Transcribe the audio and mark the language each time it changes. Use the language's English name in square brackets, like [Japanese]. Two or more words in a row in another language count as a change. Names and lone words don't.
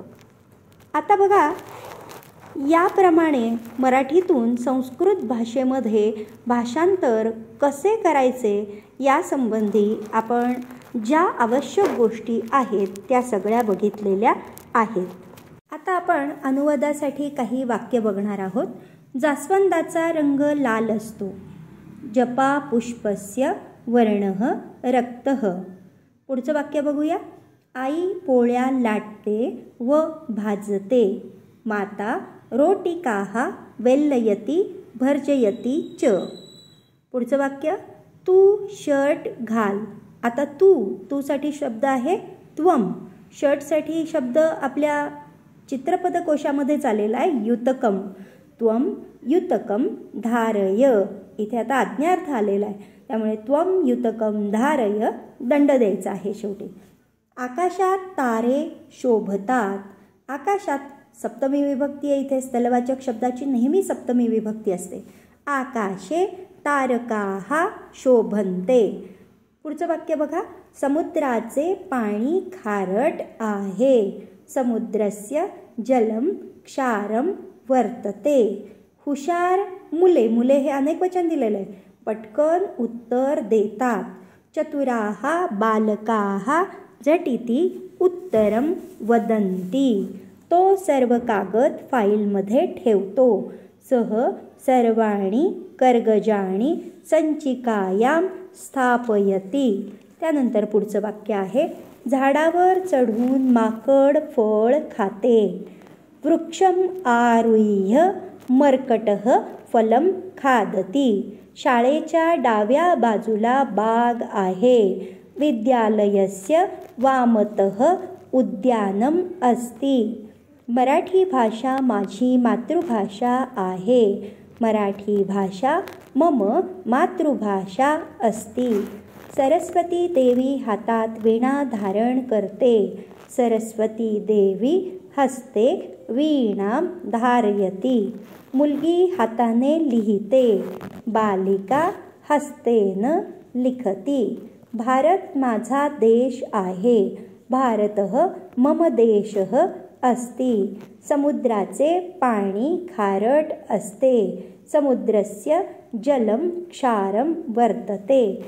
[Marathi] आता बघा, याप्रमाणे मराठीतून संस्कृत भाषेमध्ये भाषांतर कसे करायचे यासंबंधी आपण ज्या आवश्यक गोष्टी आहेत त्या सगळ्या बघितलेल्या आहेत. आता आपण अनुवादासाठी काही वाक्य बघणार आहोत. जास्वंदाचा रंग लाल असतो. [Sanskrit] जपा पुष्पस्य वर्णः रक्तः. [Marathi] पुढचं वाक्य बघूया. आई पोळ्या लाटते व भाजते. [Sanskrit] माता रोटिकाः वेल्लयति भर्जयति च. [Marathi] पुढचं वाक्य. तू शर्ट घाल. आता तूसाठी शब्द आहे त्वम. शर्टसाठी शब्द आपल्या चित्रपदकोशामध्येच आलेला आहे युतकम. [Sanskrit] त्वम युतकम धारय. [Marathi] इथे आता आज्ञार्थ आलेला आहे, त्यामुळे [Sanskrit] त्वम युतकम धारय [Marathi] दंड द्यायचा आहे शेवटी. आकाशात तारे शोभतात. आकाशात सप्तमी विभक्ती आहे. इथे स्थलवाचक शब्दाची नेहमी सप्तमी विभक्ती असते. [Sanskrit] आकाशे तारकाः शोभन्ते. [Marathi] पुढचं वाक्य बघा. समुद्राचे पाणी खारट आहे. [Sanskrit] समुद्रस्य जलम क्षारम वर्तते. [Marathi] हुशार मुले हे अनेक वचन दिलेलं आहे. पटकन उत्तर देतात. [Sanskrit] चतुराः बालकाः झटिति उत्तरम वदन्ति. [Marathi] तो सर्व कागद फाईलमध्ये ठेवतो. [Sanskrit] सह सर्वाणि कर्गजानि संचिकायां स्थापयति. [Marathi] त्यानंतर पुढचं वाक्य आहे. झाडावर चढून माकड फळ खाते. [Sanskrit] वृक्षम आरुह्य मर्कटः फलम खादति. [Marathi] शाळेच्या डाव्या बाजूला बाग आहे. [Sanskrit] विद्यालयस्य वामतः उद्यानम अस्ति. [Marathi] मराठी भाषा माझी मातृभाषा आहे. [Sanskrit] मराठी भाषा मम मातृभाषा अस्ति. [Marathi] सरस्वती देवी हातात वीणा धारण करते. [Sanskrit] सरस्वती देवी हस्ते वीणां धारयति. [Marathi] मुलगी हाताने लिहिते. [Sanskrit] बालिका हस्तेन लिखति. [Marathi] भारत माझा देश आहे. [Sanskrit] भारतः मम देशः अस्ति. [Marathi] समुद्राचे पाणी खारट असते. [Sanskrit] समुद्रस्य जलम क्षारम वर्तते.